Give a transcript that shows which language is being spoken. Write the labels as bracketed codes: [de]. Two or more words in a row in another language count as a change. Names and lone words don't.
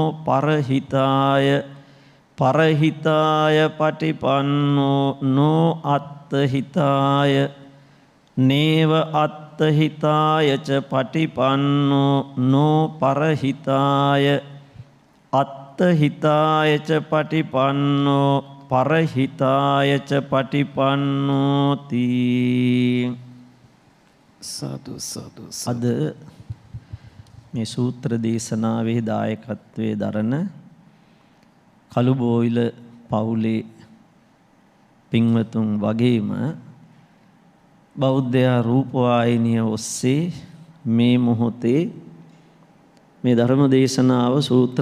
[pi] පරහිතාය පරහිතාය පටිපන්නෝ නෝ අත්තහිතාය නේව අත්තහිතාය ච පටිපන්නෝ නෝ පරහිතාය අත්තහිතාය ච පටිපන්නෝ පරහිතාය ච පටිපන්නෝති. [si] සාදු සාදු. අද මේ සූත්‍ර දේශනාවේ දායකත්වයේ දරන කළුබෝයිල පවුලේ පින්වතුන් වගේම බෞද්ධ රූපවාහිනිය ඔස්සේ මේ මොහොතේ මේ ධර්ම දේශනාව සූත්‍ර